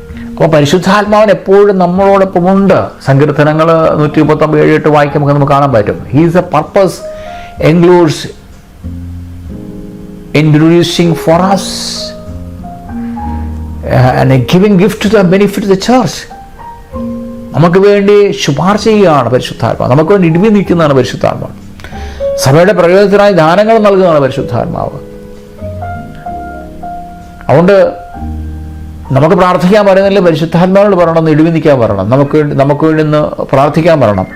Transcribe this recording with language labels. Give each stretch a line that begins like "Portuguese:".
Malayalam: അപ്പോൾ പരിശുദ്ധാത്മാവിന് എപ്പോഴും നമ്മളോടൊപ്പമുണ്ട്. സങ്കീർത്തനങ്ങൾ 139:7-8 വായിക്കുമ്പോൾ നമുക്ക് കാണാൻ പറ്റും.
English: His a purpose includes introducing for us and giving gift to the benefit of the church.
Malayalam: നമുക്ക് വേണ്ടി ശുപാർശ ചെയ്യുകയാണ് പരിശുദ്ധാത്മാവ്. നമുക്ക് വേണ്ടി ഇടിവി നിൽക്കുന്നതാണ് പരിശുദ്ധാത്മാവ്. സഭയുടെ പ്രയോജനത്തിനായി ദാനങ്ങൾ നൽകുന്നതാണ് പരിശുദ്ധാത്മാവ്. അതുകൊണ്ട് നമുക്ക് പ്രാർത്ഥിക്കാൻ പറയുന്നില്ല, പരിശുദ്ധാത്മാവിനോട് പറയണം, ഇടിവി നിൽക്കാൻ പറയണം, നമുക്ക് വേണ്ടി ഒന്ന് പ്രാർത്ഥിക്കാൻ പറയണം.